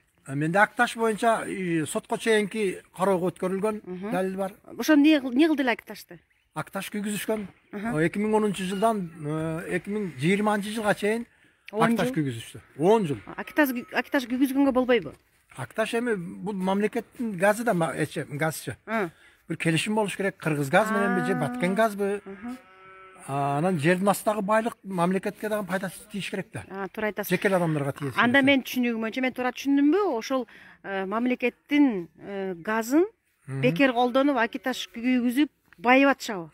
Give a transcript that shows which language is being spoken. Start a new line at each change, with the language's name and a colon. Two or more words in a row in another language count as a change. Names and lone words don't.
Kyrgyz: Менде Акташ боюнча сотко чейинки кароого өткөрүлгөн далил бар. Ошо эмне кылды эле Акташты? Акташ күйгүзүшкөн. 2010-жылдан 2020-жылга чейин Акташ күйгүзүштү. 10 жыл. Акташ күйгүзгөнгө болбойбу? Акташ эми бул мамлекеттин газы да, газчы. бир келишим болуш керек. Кыргыз газ менен же Баткен газбы. Анан жердин астындагы байлык мамлекетке дагы пайдасы тийиш керек да. Туура айтасыз. Жеке адамдарга тийет. Анда мен түшүнүгүм боюнча мен туура түшүндүмбү? Ошол мамлекеттин газын бекер колдонуп, акиташ күйгүзүп байып атышабы?